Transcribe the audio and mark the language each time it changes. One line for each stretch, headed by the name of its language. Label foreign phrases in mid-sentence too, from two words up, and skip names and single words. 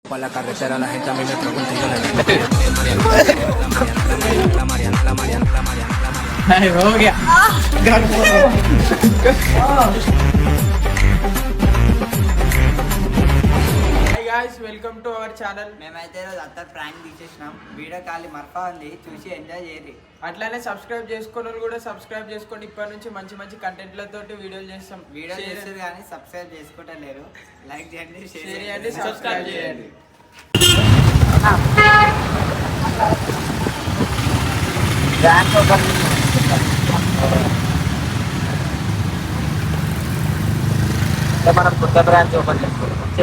Spanish: por la carretera la gente a mí me pregunta y yo le digo Ay,
Hindi: हो गया
English: guys, welcome to our channel.
Telugu: మేమైతే రోజు అంతా ప్రాంక్ తీసేసినాం. వీడియో కాలి మర్ఫా ఉంది, చూసి ఎంజాయ్ చేయండి. అట్లానే సబ్స్క్రైబ్ చేసుకోవాలి కూడా సబ్స్క్రైబ్ చేసుకోండి. ఇప్పటి నుంచి మంచి మంచి కంటెంట్లతోటి వీడియోలు చేస్తాం. వీడియో చేస్తారు కానీ సబ్స్క్రైబ్ చేసుకుంటలేరు. లైక్ చేయండి, షేర్ చేయండి, సబ్స్క్రైబ్ చేయండి. మనం కొత్త
English: branch open
Telugu: చేసుకోవాలి.